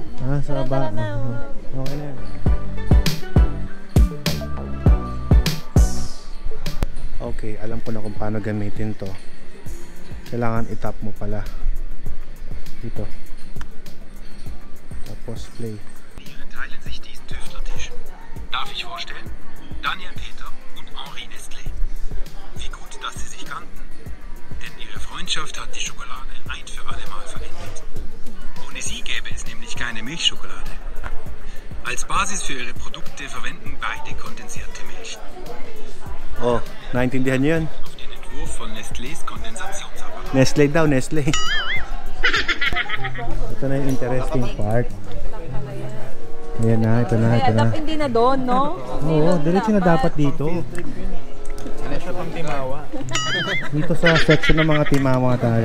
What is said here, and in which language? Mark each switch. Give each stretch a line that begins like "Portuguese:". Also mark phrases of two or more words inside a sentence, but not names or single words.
Filipino: Ah, sa baba. Okay na yan. Okay, alam ko na kung paano gamitin to. Kailangan itap mo pala. Dito. Tapos play.
German: Hier teilen sich diesen Tüftlertisch. Darf ich vorstellen? Daniel Peter und Henri Nestlé. Wie gut, dass sie sich kannten. Denn ihre Freundschaft hat die Schokolade ein für alle Mal verändert. Ohne sie gäbe es nämlich keine Milchschokolade. Als Basis für ihre Produkte verwenden beide kondensierte Milch.
Filipino: Oh, naintindihan niyo yun?
German: Auf den Entwurf von Nestlés Kondensationsapparat.
Filipino: Nestle daw, Nestle. Ito na yung
English: interesting part.
Filipino: Ayan na, ito na, ito na. Hindi na doon, no? Oo, diretso na dapat dito. Dito sa section ng mga timawa tayo.